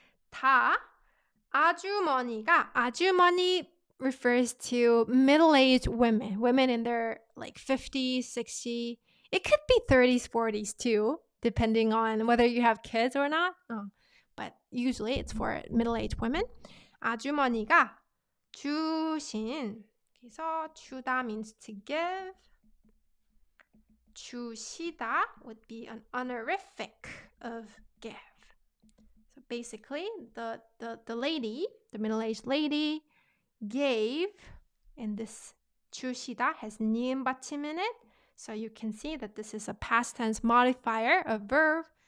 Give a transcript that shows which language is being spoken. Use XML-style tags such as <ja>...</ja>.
<ko>다 아주머니가,</ko> <en>아주머니 refers to middle-aged women in their like 50s, 60s. It could be 30s, 40s too, depending on whether you have kids or not. But usually it's for middle-aged women.</en> <ko>아주머니가 주신, 그래서 주다</ko> <en>means to give. 주시다 would be an honorific of give. So basically, the lady, the middle-aged lady, gave, and this 주시다 has 니은 받침 in it. So you can see that this is a past tense modifier of verb.</en>